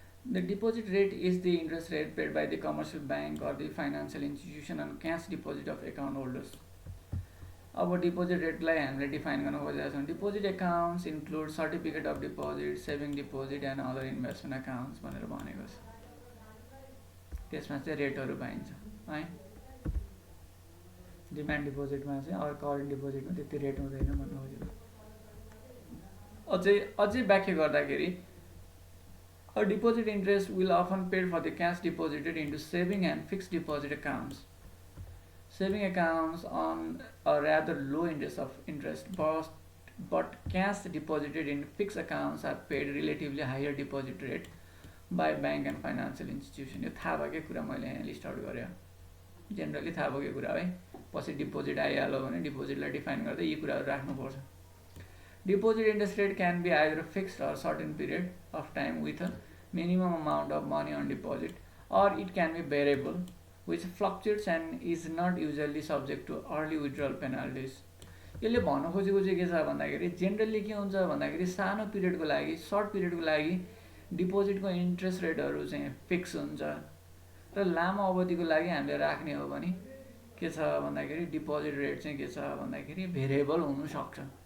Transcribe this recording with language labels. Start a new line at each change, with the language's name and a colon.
English: The deposit rate is the interest rate paid by the commercial bank or the financial institution on cash deposit of account holders.
Nepali: अब deposit रेटलाई हामीले define गर्न खोजेका छौँ।
English: deposit accounts include certificate of deposit, saving deposit and other investment accounts
Nepali: भनेर भनेको छ। त्यसमा चाहिँ रेटहरू पाइन्छ है। डिमान्ड डिपोजिटमा चाहिँ अरू करेन्ट डिपोजिटमा त्यति रेट हुँदैन भन्नु खोजेको। अझै व्याख्या गर्दाखेरि
English: a deposit interest will often paid for the cash deposited into saving and fixed deposit accounts. Saving accounts on a rather low interest, but cash deposited in fixed accounts are paid relatively higher deposit rate by bank and financial institution.
Nepali: यो थाहा भएकै कुरा मैले यहाँ list out गरेँ, generally थाहा भएकै कुरा है। पछि डिपोजिट आइहाल्यो भने डिपोजिटलाई डिफाइन गर्दै यी कुराहरू राख्नुपर्छ।
English: Deposit interest rate can be either fixed or certain period of time with a minimum amount of money on deposit, or it can be variable, which fluctuates and is not usually subject to early withdrawal penalties.
Nepali: यसले भन्न खोजेको चाहिँ के छ भन्दाखेरि generally के हुन्छ भन्दाखेरि सानो पिरियडको लागि, सर्ट पिरियडको लागि डिपोजिटको इन्ट्रेस्ट रेटहरू चाहिँ फिक्स हुन्छ, र लामो अवधिको लागि हामीले राख्ने हो भने के छ भन्दाखेरि डिपोजिट रेट चाहिँ के छ भन्दाखेरि भेरिएबल हुनसक्छ।